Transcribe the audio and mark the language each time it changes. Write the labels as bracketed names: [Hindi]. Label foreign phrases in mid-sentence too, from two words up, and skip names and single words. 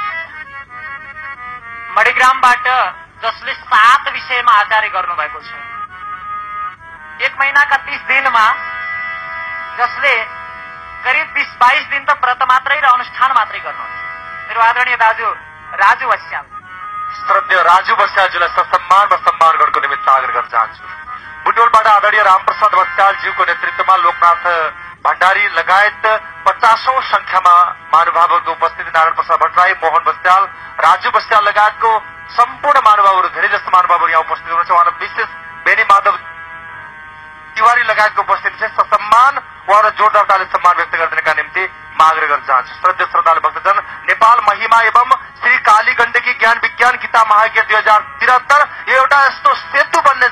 [Nepali] मणिग्रामबाट जसले 7 विषयमा आचार्य गर्नुभएको छ, 1 महिनाका 30 दिनमा जसले करिब 20-22 दिन त व्रत मात्रै र अनुष्ठान मात्रै गर्नुहुन्छ, मेरो आदरणीय दाजु राजु बस्याल। श्रद्धेय राजु बस्यालज्यूलाई ससम्मान र सम्मान गर्नको निमित्त आग्रह गर्न चाहन्छु। बुटोलबाट आदरणीय रामप्रसाद बस्यालज्यूको नेतृत्वमा लोकनाथ भण्डारी लगायत 50औं संख्यामा महानुभावहरूको उपस्थिति। नारायण प्रसाद भट्टराई, मोहन बस्याल, राजु बस्याल लगायतको सम्पूर्ण महानुभावहरू, धेरै जस्तो महानुभावहरू यहाँ उपस्थित हुनुहुन्छ। उहाँहरू विशेष बेनी माधव तिवारी लगायतको उपस्थिति छ। ससम्मान उहाँहरू जोरदार ताली सम्मान व्यक्त गरिदिनका निम्ति म आग्रह गर्न चाहन्छु। श्रद्धेय श्रद्धालु भक्तजन, नेपाल महिमा एवं श्री काली गण्डकी ज्ञान विज्ञान किताब महायज्ञ 2073 यो एउटा यस्तो सेतु बन्नेछ।